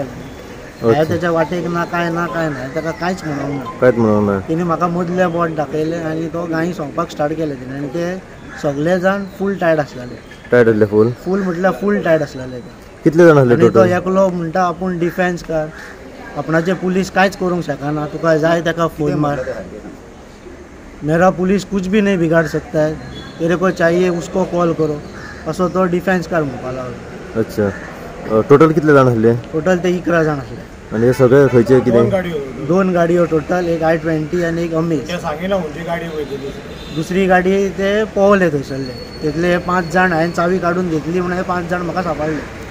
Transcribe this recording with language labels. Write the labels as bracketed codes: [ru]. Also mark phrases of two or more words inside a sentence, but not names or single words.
[kok] हांवें तेच्या वाटेक ना कांय ना, ताका कांयच म्हणूंक ना। तिणी म्हाका मदलें बोट दाखयलें आनी तो गायी सोंपपाक स्टार्ट केलें तिणें। आनी ते सगळे जाण [en] full tired [kok] आसलेले। टायर्ड आसले? फूल म्हटल्यार [en] full tired [kok] आसलेले ते। कितले जाण आसले टोटल? तो एकलो म्हणटा आपूण डिफेन्स कर, आपणाचे पुलीस कांयच करूंक शकना, तुका जाय ताका फोन मार, [hi] मेरा पुलिस कुछ भी नहीं बिगाड़ सकता है, तेरे को चाहिए उसको कॉल करो, [kok] असो तो डिफेन्स कर म्हणपाक लागलो। अच्छा, टोटल कितले जाण आसले? टोटल ते 11 जाण आसले। आणि हे सगळे खंयचे कितें? 2 गाडयो टोटल, एक i20 आणि एक अमेज। दुसरी गाडी ते पोवले थंयसरले, तितले 5 जाण हांवें चावी काडून घेतली म्हणून 5 जाण म्हाका सांबाळले।